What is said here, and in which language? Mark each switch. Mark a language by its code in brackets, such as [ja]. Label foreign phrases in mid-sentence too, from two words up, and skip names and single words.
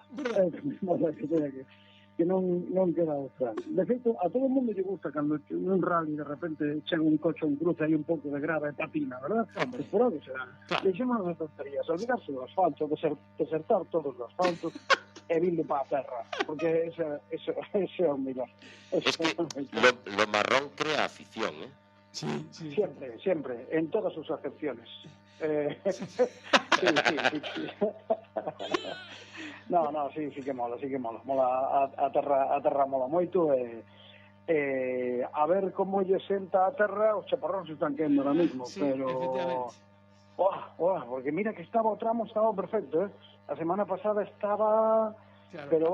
[gl] É o que máis mola que non queda outra. De feito, a todo o mundo lle gusta cando un rally de repente chega un coche, un cruce aí un pouco de grava e patina, verdad? [es] Pues por algo será. Claro. [gl] Deixémonos de tonterías, olvidarse do asfalto, desertar todos os asfaltos e vinde para a terra, porque eso é o mellor. [es] Es que lo marrón crea afición, ¿eh? Sí. Siempre, en todas sus acepciones. Sí. No, sí que mola. [gl] Mola a terra mola moito a ver como lle senta a terra, os chaparróns están quendo [es] ahora mismo, sí, [gl] pero Porque mira que o tramo estaba perfecto, eh? A semana pasada estaba, Claro, pero